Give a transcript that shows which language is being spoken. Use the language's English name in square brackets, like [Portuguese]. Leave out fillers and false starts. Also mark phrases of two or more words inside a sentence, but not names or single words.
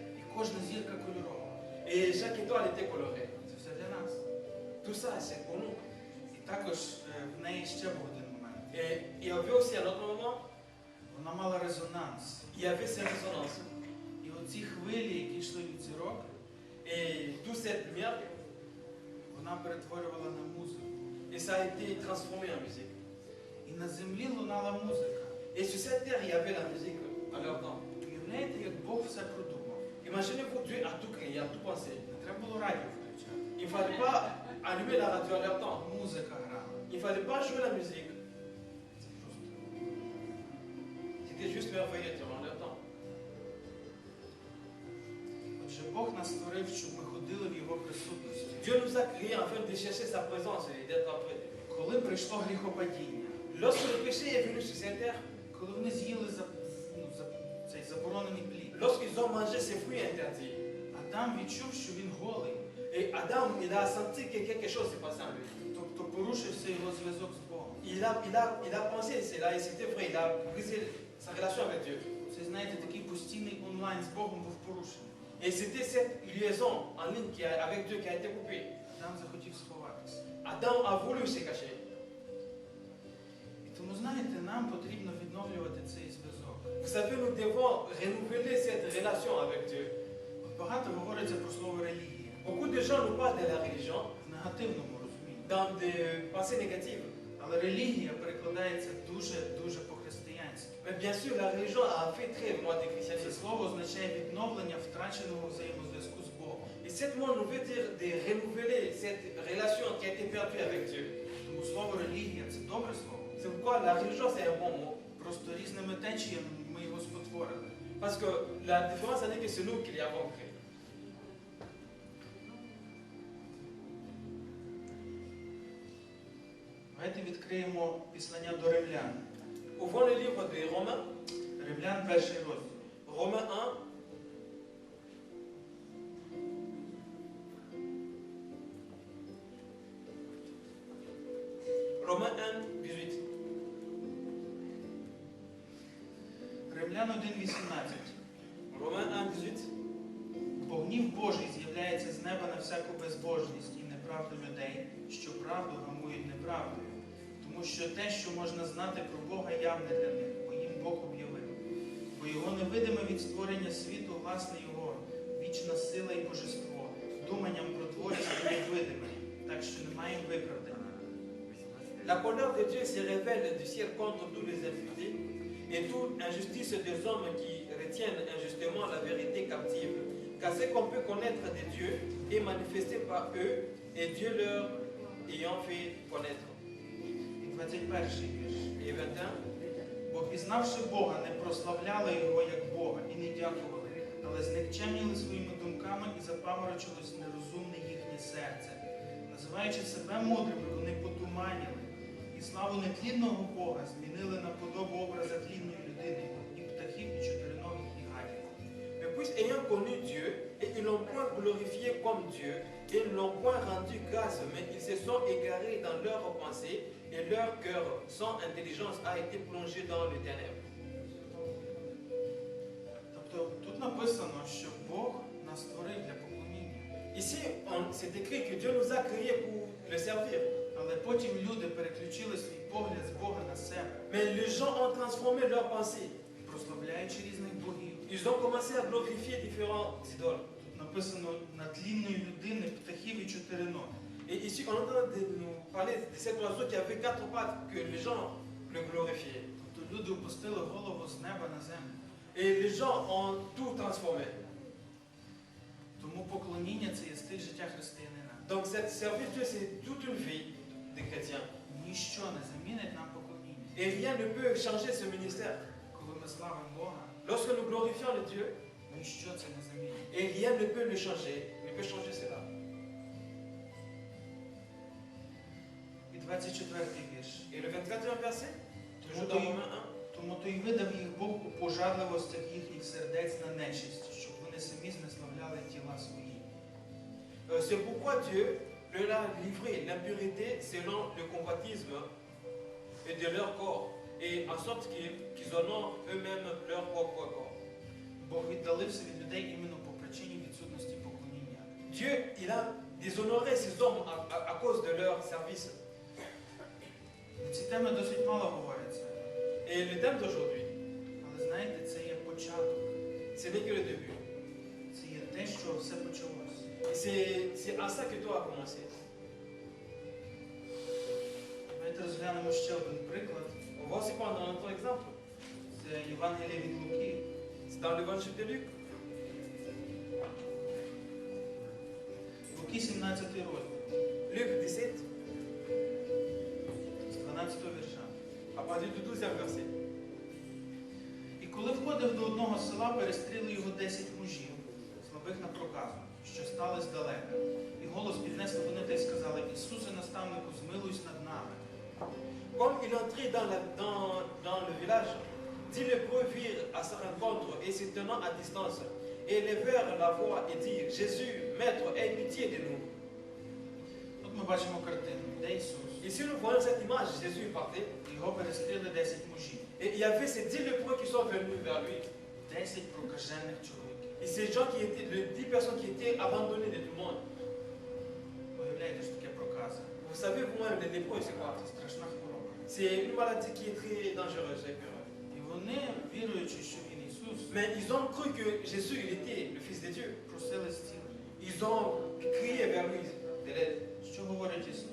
[Ukrainian] і кожна зірка кольорова. [French] Et chaque étoile était colorée. [Ukrainian] Це все для нас. [French] Tout ça, c'est pour nous. [Ukrainian] І також в неї ще був один момент. [French] Et il y avait aussi un autre moment, [Ukrainian] Вона мала резонанс. [French] il y avait ces résonances. [Ukrainian] І оці хвилі, які йшли від зірок, [French] Et toute cette lumière, [Ukrainian] вона перетворювала на музику. [French] et ça a été transformé en musique. [Ukrainian] І на землі лунала музика. [French] Et sur cette terre, il y avait la musique à leur temps. [Ukrainian] Уявляєте, як Бог все продумав? [French] Imaginez-vous, Dieu a tout créé, a tout pensé. [Ukrainian] Не треба було радіо включати. [French] Il ne fallait pas allumer la radio à leur temps. [Ukrainian] Музика грала. [French] Il ne fallait pas jouer la musique. [Ukrainian] Це просто. [French] C'était juste merveilleux durant leur temps. [Ukrainian] Отже, Бог нас створив, щоб ми ходили в Його присутності. [French] Dieu nous a créés afin de chercher sa présence et d'être auprès de lui. [Ukrainian] Коли прийшло гріхопадіння, [French] Lorsque le péché est venu sur cette terre, [Ukrainian] коли вони з'їли цей заборонений плід, [French] lorsqu'ils ont mangé ces fruits interdits, [Ukrainian] Адам відчув, що він голий. [French] et Adam, il a senti que quelque chose s'est passé en lui. [Ukrainian] Тобто порушився його зв'язок з Богом. [French] Il a pensé, c'est là, et c'était vrai, il a brisé sa relation avec Dieu. [Ukrainian] Це, знаєте, такий постійний онлайн з Богом був порушений. [French] Et c'était cette liaison en ligne avec Dieu qui a été coupée. [Ukrainian] Адам захотів сховатися. [French] Adam a voulu se cacher. [Ukrainian] І тому, знаєте, нам потрібно відновлювати цей зв'язок. [French] Vous savez, nous devons renouveler cette relation avec Dieu. [Ukrainian] От багато говориться про слово релігія [French] Beaucoup de gens nous parlent de la religion [Ukrainian] в негативному розумінні. [French] dans des pensées négatives. [Ukrainian] Але релігія перекладається дуже по-християнськи. [French] Mais bien sûr, la religion a fait très loin du [Ukrainian] Це [French] christianisme. [Ukrainian] слово означає відновлення втраченого взаємозв'язку з Богом. [French] Et cette mot nous veut dire de renouveler cette relation qui a été perdue avec Dieu. [Ukrainian] Тому слово релігія це добре слово. [French] C'est pourquoi la religion c'est un bon mot. [Ukrainian] Просто різними течіями ми його спотворили. [French] Parce que la différence c'est que c'est nous qui l'avons créé. [Ukrainian] Давайте відкриємо післання до Римлян. [French] Ouvrons le livre de Romains, [Ukrainian] Римлян, перший розділ. [French] Romains 1. Romains 1, 18. [Ukrainian] Римлян 1:18. [French] Romains 1, 18. [Ukrainian] Бо гнів Божий з'являється з неба на всяку безбожність і неправду людей, що правду гамують неправдою. Тому що те, що можна знати про Бога, явне для них, бо їм Бог об'явив. Бо його невидиме від створення світу, власне його, вічна сила і божество, думанням про творість і невидиме, так що немає виправдання. [French] La colère de Dieu se révèle du ciel contre tous les impiétés et toute injustice des hommes qui retiennent injustement la vérité captive, car ce qu'on peut connaître de Dieu est manifesté par eux et Dieu leur ayant fait connaître. [Ukrainian] І 21-й вірш. [French] Et 21. [Ukrainian] Бо пізнавши Бога, не прославляли Його як Бога і не дякували, але зникчемніли своїми думками і запаморочилось нерозумне їхнє серце. Називаючи себе мудрими, вони потуманіли, і славу нетлінного Бога змінили на подобу образа тлінної людини, і птахів, і чотириногих, і гадів. [French] Mais puis ayant connu Dieu, et ils l'ont point glorifié comme Dieu, et ne l'ont point rendu grâce, mais ils se sont égarés dans leurs pensées, et leur cœur, sans intelligence, a été plongé dans les ténèbres. [Ukrainian] Тобто тут написано, що Бог нас створив для поклоніння. [French] Ici, c'est écrit que Dieu nous a créés pour le servir. [Ukrainian] Але потім люди переключили свій погляд з Бога на себе, [French] Mais les gens ont transformé leurs pensées. [Ukrainian] прославляючи різних богів. [French] Ils ont commencé à glorifier différents idoles. [Ukrainian] Тут написано на тлінної людини, птахів і чотириногих. [French] Et ici, on est en train de nous parler de cet oiseau qui avait 4 pattes, que les gens le glorifiaient. [Ukrainian] Тобто люди опустили голову з неба на землю. [French] Et les gens ont tout transformé. [Ukrainian] Тому поклоніння це є стиль життя християнина. [French] Donc, cette service Dieu, c'est toute une vie des chrétiens. [Ukrainian] Ніщо не замінить нам поклоніння. [French] Et rien ne peut changer ce ministère. [Ukrainian] Коли ми славимо Бога, [French] Lorsque nous glorifions le Dieu, [Ukrainian] ніщо це не замінить. [French] et rien ne peut le changer, ne peut changer cela. [Ukrainian] І 24-й вірш. [French] Et le 24e verset, toujours dans [Ukrainian] Тому [French] Romains 1. [Ukrainian] Тому то й видав їх Бог у пожадливостях їхніх сердець на нечисть, щоб вони самі знеславляли тіла свої. [French] C'est pourquoi Dieu leur a livré l'impurité selon le convoitisme et de leur corps, et en sorte qu'ils honorent eux-mêmes leur propre corps. [Ukrainian] Бог віддалився від людей іменно по причині відсутності поклоніння. [French] Dieu, il a déshonoré ces hommes à cause de leur service. [Ukrainian] Ці теми досить мало говоряться, [French] Et le thème d'aujourd'hui, [Ukrainian] але знаєте, це є початок, [French] ce n'est que le début. [Ukrainian] це є те, що все почалося. [French] Et c'est à ça que tout a commencé. [Ukrainian] Давайте розглянемо ще один приклад. [French] On va aussi prendre un autre exemple. [Ukrainian] Це Євангеліє від Луки, [French] C'est dans l'évangile de Luc, [Ukrainian] Луки 17 розділ, [French] Luc 17, [Ukrainian] з 12 вірша. [French] à partir du 12e verset. [Ukrainian] І коли входив до одного села, перестріли його 10 мужів, слабих на проказу, що стали здалека. І голос піднесли вони та й сказали: Ісусе, наставнику, змилуйся над нами. [French] Comme il entrait dans le village, 10 lépreux virent à sa rencontre et se tenant à distance, et levèrent la voix et dirent: Jésus, Maître, aie pitié de nous. [Ukrainian] Тут ми бачимо картину, де Ісус. [French] Ici, nous voyons cette image. Jésus partait, [Ukrainian] Його перестріли 10 мужів, [French] et il y avait ces 10 lépreux qui sont venus vers lui. [Ukrainian] 10 прокажених чоловіків. [French] Et ces gens qui étaient, les 10 personnes qui étaient abandonnées de tout le monde. [Ukrainian] Уявляєте, що таке проказа? [French] Vous savez, vous-même, les lépreux, c'est quoi? [Ukrainian] Це страшна хвороба. [French] C'est une maladie qui est très dangereuse et pure. [Ukrainian] І вони, віруючи, що Він Ісус, [French] Mais ils ont cru que Jésus, il était le Fils de Dieu. [Ukrainian] просили зцілення. [French] Ils ont crié vers lui de l'aide. [Ukrainian] Що говорить Ісус?